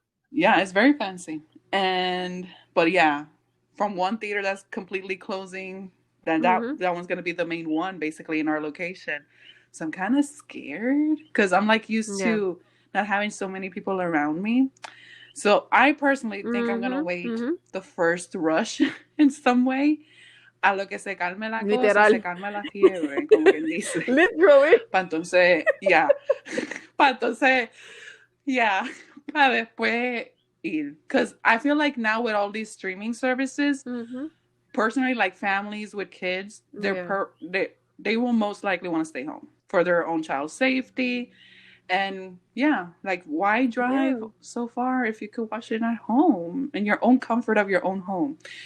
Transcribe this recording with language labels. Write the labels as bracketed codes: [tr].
[en] Yeah, it's very fancy. But yeah, from one theater that's completely closing, then that one's going to be the main one basically in our location. So I'm kind of scared because I'm like used to not having so many people around me. So I personally think I'm gonna wait the first rush in some way. [es] A lo que se calme la cosa, se [en] Literal. [es] calme la fiebre, como quien dice. [en] Literally. [es] Para entonces, para entonces, para después ir. [en] Because I feel like now with all these streaming services, personally, like families with kids, they will most likely want to stay home for their own child's safety. And like, why drive so far if you could watch it at home in your own comfort of your own home?